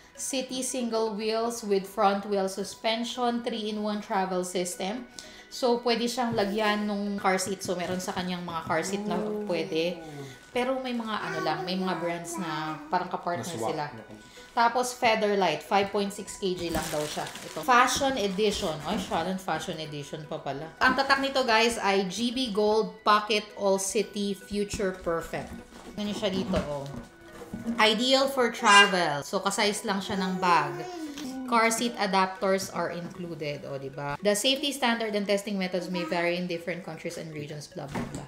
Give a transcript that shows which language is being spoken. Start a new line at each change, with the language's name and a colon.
English: City single wheels with front wheel suspension, 3-in-1 travel system.
Filipino: So, pwede siyang lagyan nung car seat. So, meron sa kanyang mga car seat na pwede. Pero may mga ano lang, may mga brands na parang kapartner sila. Tapos, Featherlight, 5.6 kg lang daw siya. Ito. Fashion edition. Ay, Sharon, fashion edition pa pala. Ang tatak nito guys ay GB Gold Pocket All City Future Perfect. Ganyan siya dito, oh.
English: Ideal for travel.
Filipino: So, kasize lang siya ng bag.
English: car seat adapters are included.
Filipino: O, diba?
English: The safety standard and testing methods may vary in different countries and regions, blah, blah, blah.